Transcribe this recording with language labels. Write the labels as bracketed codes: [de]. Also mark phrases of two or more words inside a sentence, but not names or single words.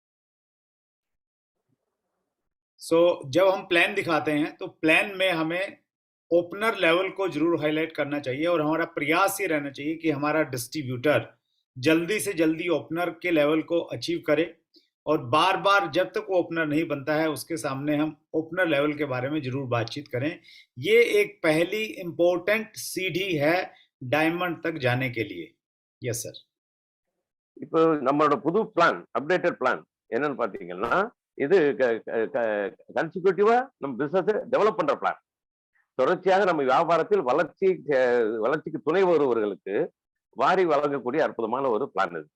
[hi] सो जब हम प्लान दिखाते हैं तो प्लान में हमें [en] opener level [hi] को जरूर हाईलाइट करना चाहिए और हमारा प्रयास ये रहना चाहिए कि हमारा डिस्ट्रीब्यूटर जल्दी से जल्दी ओपनर के लेवल को अचीव करे और बार बार जब तक वो ओपनर नहीं बनता है उसके सामने हम [en] opener level [hi] के बारे में जरूर बातचीत करें. ये एक पहली इंपॉर्टेंट सीढ़ी है डायमंड तक जाने के लिए. [en] yes sir. [ta] இப்போ நம்மளோட புது பிளான், [en] updated plan [ta] என்னன்னு பாத்தீங்கன்னா, இது கன்சிக்யூட்டிவா நம்ம [en] business develop [ta] பண்ற பிளான். தொடர்ச்சியாக நம்ம வியாபாரத்தில் வளர்ச்சிக்கு துணை வருவர்களுக்கு வாரி வழங்கக்கூடிய அற்புதமான ஒரு பிளான் இது.